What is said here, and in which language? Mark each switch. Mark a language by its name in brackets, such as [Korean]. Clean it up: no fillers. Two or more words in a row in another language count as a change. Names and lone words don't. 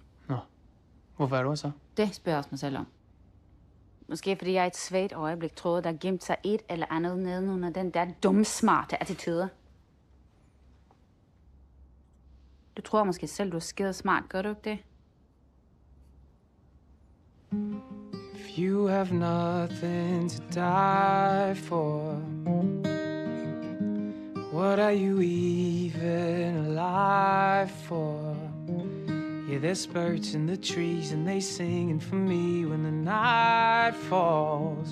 [Danish] Nå. Hvorfor er du her så? Det spørger jeg også mig selv om. Måske fordi jeg i et svagt øjeblik troede, der gemte sig et eller andet nedenunder den der dumme, smarte attitude. Du tror måske selv, du er skide smart. Gør du ikke det? [English] If you have nothing to die for, what are you even alive for? Yeah, there's birds in the trees and they singing for me when the night falls.